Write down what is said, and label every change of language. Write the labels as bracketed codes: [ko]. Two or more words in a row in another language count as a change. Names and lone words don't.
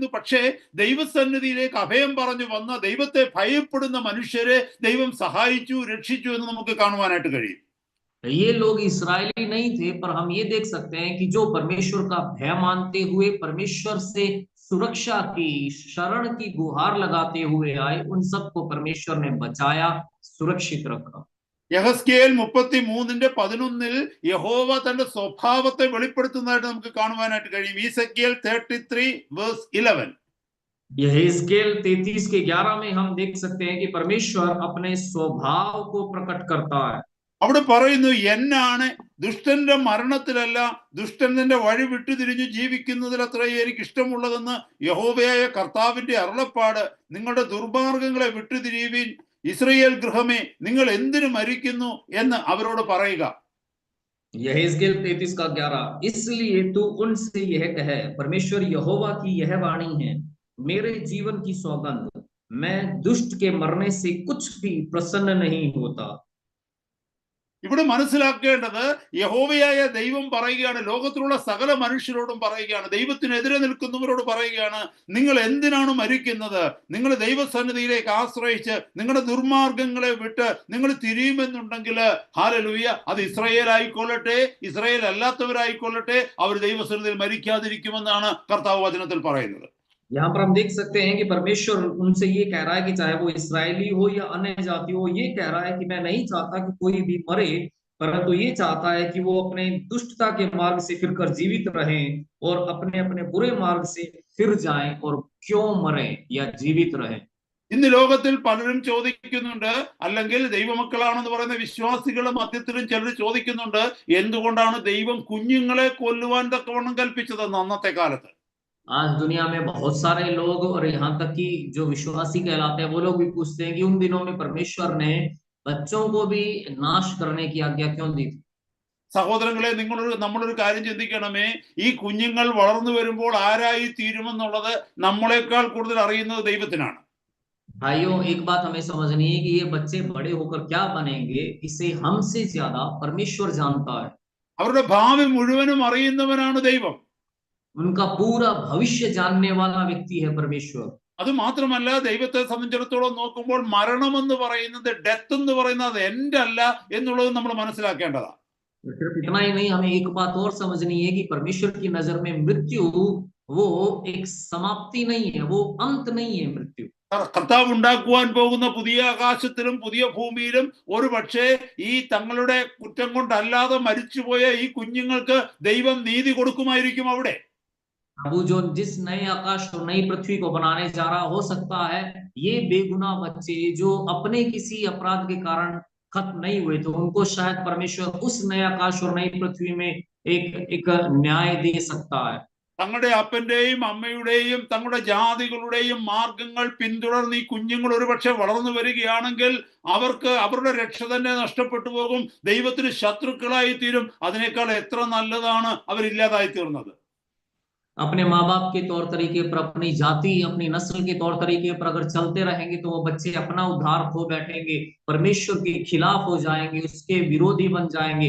[ml] പക്ഷേ ദൈവസന്നിധിയിലേക്ക് അഭയം പറഞ്ഞു വന്ന, ദൈവത്തെ ഭയപ്പെടുന്ന മനുഷ്യരെ ദൈവം സഹായിച്ചു, രക്ഷിച്ചു എന്ന് നമുക്ക് കാണുവാനായിട്ട് കഴിയും. [hi] ये लोग इस्राएली नहीं थे, पर हम ये देख सकते हैं कि जो परमेश्वर का भय मानते हुए परमेश्वर से सुरक्षा की, शरण की गुहार लगाते हुए आए, उन सबको परमेश्वर ने बचाया, सुरक्षित रखा। [ml] യഹസ്കേൽ 33:11 യഹോവ തന്റെ സ്വഭാവത്തെ വെളിപ്പെടുത്തുന്നതായിട്ട് നമുക്ക് കാണുവാനായിട്ട് കഴിയും. ഈസെക്കിയേൽ 33:11. [hi] यहेजकेल 33:11 में हम देख सकते हैं कि परमेश्वर अपने स्वभाव को प्रकट करता है। [ml] അവിടെ പറയുന്നു, എന്നാണ് ദുഷ്ടന്റെ മരണത്തിലല്ല, ദുഷ്ടൻ തന്റെ വഴി വിട്ടുതിരിഞ്ഞു ജീവിക്കുന്നതിൽ അത്രയേ എനിക്ക് ഇഷ്ടമുള്ളതെന്ന് യഹോവയായ കർത്താവിന്റെ അരുളപ്പാട്. നിങ്ങളുടെ ദുർമാർഗങ്ങളെ വിട്ടുതിരിയുവിൻ, ഇസ്രായേൽ ഗൃഹമേ, നിങ്ങൾ എന്തിനു മരിക്കുന്നു എന്ന് അവരോട് പറയുക. [hi] यहेजकेल 33:11, इसलिए तू उनसे यह कहे, परमेश्वर यहोवा की यह वाणी है, मेरे जीवन की सौगंध, मैं दुष्ट के मरने से कुछ भी प्रसन्न नहीं होता। [ml] ഇവിടെ മനസ്സിലാക്കേണ്ടത്, യഹോവയായ ദൈവം പറയുകയാണ്, ലോകത്തിലുള്ള സകല മനുഷ്യരോടും പറയുകയാണ്, ദൈവത്തിനെതിരെ നിൽക്കുന്നവരോട് പറയുകയാണ്, നിങ്ങൾ എന്തിനാണ് മരിക്കുന്നത്? നിങ്ങൾ ദൈവസന്നിധിയിലേക്ക് ആശ്രയിച്ച് നിങ്ങളുടെ ദുർമാർഗങ്ങളെ വിട്ട് നിങ്ങൾ തിരിയുമെന്നുണ്ടെങ്കിൽ, ഹല്ലേലൂയ, അത് ഇസ്രായേൽ ആയിക്കൊള്ളട്ടെ, ഇസ്രായേൽ അല്ലാത്തവരായിക്കൊള്ളട്ടെ, അവർ ദൈവസന്നിധിയിൽ മരിക്കാതിരിക്കുമെന്നാണ് കർത്താവ് വചനത്തിൽ പറയുന്നത്. [hi] यहाँ पर हम देख सकते हैं कि परमेश्वर उनसे ये कह रहा है कि चाहे वो इस्राएली हो या अन्य जाति हो, ये कह रहा है कि मैं नहीं चाहता कि कोई भी मरे, परंतु ये चाहता है कि वो अपने दुष्टता के मार्ग से फिरकर जीवित रहें और अपने अपने बुरे मार्ग से फिर जाएं, और क्यों मरे या जीवित रहें। [ml] ഇന്ന് ലോകത്തിൽ പലരും ചോദിക്കുന്നുണ്ട്, അല്ലെങ്കിൽ ദൈവമക്കളാണെന്ന് പറയുന്ന വിശ്വാസികളുടെ മധ്യത്തിലും ചിലർ ചോദിക്കുന്നുണ്ട്, എന്തുകൊണ്ടാണ് ദൈവം കുഞ്ഞുങ്ങളെ കൊല്ലുവാൻ തക്കവണ്ണം കൽപ്പിച്ചതെന്ന് അന്നത്തെ കാലത്ത്. [hi] आज दुनिया में बहुत सारे लोग, और यहाँ तक कि जो विश्वासी कहलाते हैं, वो लोग भी पूछते हैं कि उन दिनों में परमेश्वर ने बच्चों को भी नाश करने की आज्ञा क्यों दी थी? [ml] സഹോദരങ്ങളെ, നമ്മളൊരു കാര്യം ചിന്തിക്കണമേ. ഈ കുഞ്ഞുങ്ങൾ വളർന്നു വരുമ്പോൾ ആരായി തീരുമെന്നുള്ളത് നമ്മളെക്കാൾ കൂടുതൽ അറിയുന്നത് ദൈവത്തിനാണ്. [hi] भाइयों, एक बात हमें समझनी है कि ये बच्चे बड़े होकर क्या बनेंगे, इसे हमसे ज्यादा परमेश्वर जानता है। [ml] അവരുടെ ഭാവി മുഴുവനും അറിയുന്നവനാണ് ദൈവം. [hi] उनका पूरा भविष्य जानने वाला व्यक्ति है परमेश्वर। [ml] അത് മാത്രമല്ല, ദൈവത്തെ സംബന്ധിച്ചിടത്തോളം നോക്കുമ്പോൾ മരണമെന്ന് പറയുന്നത്, ഡെത്ത് എന്ന് പറയുന്നത് എൻഡ് അല്ല എന്നുള്ളത് നമ്മൾ മനസ്സിലാക്കേണ്ടതാണ്. [hi] सिर्फ इतना ही नहीं, हमें एक बात और समझनी है कि परमेश्वर की नजर में मृत्यु वो एक समाप्ति नहीं है, वो अंत नहीं है मृत्यु। [ml] കർത്താവ് ഉണ്ടാക്കുവാൻ പോകുന്ന പുതിയ ആകാശത്തിലും പുതിയ ഭൂമിയിലും ഒരു പക്ഷേ ഈ തങ്ങളുടെ കുറ്റം കൊണ്ടല്ലാതെ മരിച്ചുപോയ ഈ കുഞ്ഞുങ്ങൾക്ക് ദൈവം നീതി കൊടുക്കുമായിരിക്കും അവിടെ. [hi] प्रभु जो जिस नए आकाश और नई पृथ्वी को बनाने जा रहा, हो सकता है ये बेगुनाह बच्चे जो अपने किसी अपराध के कारण खत्म नहीं हुए थे, उनको शायद परमेश्वर उस नए आकाश और नई पृथ्वी में एक न्याय दे सकता है। [ml] തങ്ങളുടെ അപ്പന്റെയും അമ്മയുടെയും തങ്ങളുടെ ജാതികളുടെയും മാർഗങ്ങൾ പിന്തുടർന്ന് ഈ കുഞ്ഞുങ്ങൾ ഒരുപക്ഷെ വളർന്നു വരികയാണെങ്കിൽ അവർക്ക് അവരുടെ രക്ഷ തന്നെ നഷ്ടപ്പെട്ടു പോകും, ദൈവത്തിന് ശത്രുക്കളായി തീരും. അതിനേക്കാൾ എത്ര നല്ലതാണ് അവരില്ലാതായി തീർന്നത്. [hi] अपने माँ बाप के तौर तरीके पर, अपनी जाति, अपनी नस्ल के तौर तरीके पर अगर चलते रहेंगे तो वो बच्चे अपना उद्धार खो बैठेंगे, परमेश्वर के खिलाफ हो जाएंगे, उसके विरोधी बन जाएंगे।